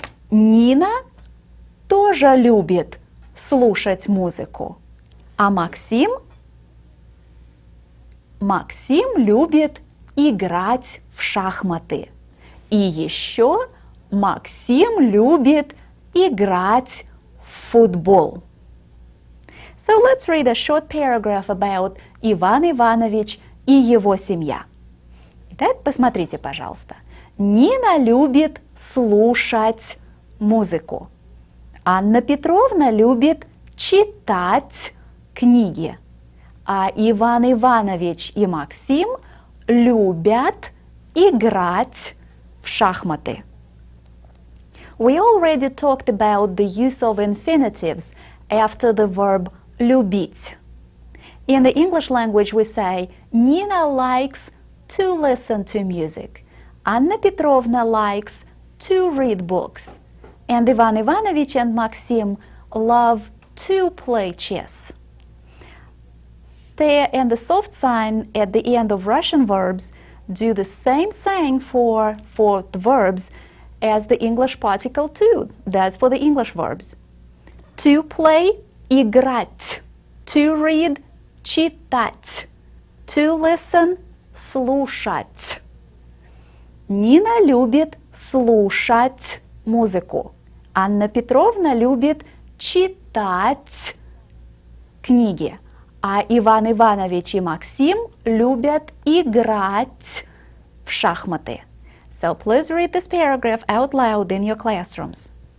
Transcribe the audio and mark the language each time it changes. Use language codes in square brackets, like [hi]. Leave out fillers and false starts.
[ru] Нина тоже любит слушать музыку. А Максим любит играть в шахматы. И еще Максим любит играть в футбол. [en] So let's read a short paragraph about [ru] Иван Иванович и его семья. Итак, посмотрите, пожалуйста. Нина любит слушать музыку. Анна Петровна любит читать книги. А Иван Иванович и Максим любят играть в шахматы. [en] We already talked about the use of infinitives after the verb любить. In the English language we say Nina likes to listen to music. Anna Petrovna likes to read books. And Ivan Ivanovich and Maxim love to play chess. The and the soft sign at the end of Russian verbs do the same thing for the verbs as the English particle to does for the English verbs. To play – играть. To read – читать. To listen – слушать. [ru] Нина любит слушать музыку. Анна Петровна любит читать книги. А Иван Иванович и Максим любят играть в шахматы. [en] So please read this paragraph out loud in your classrooms.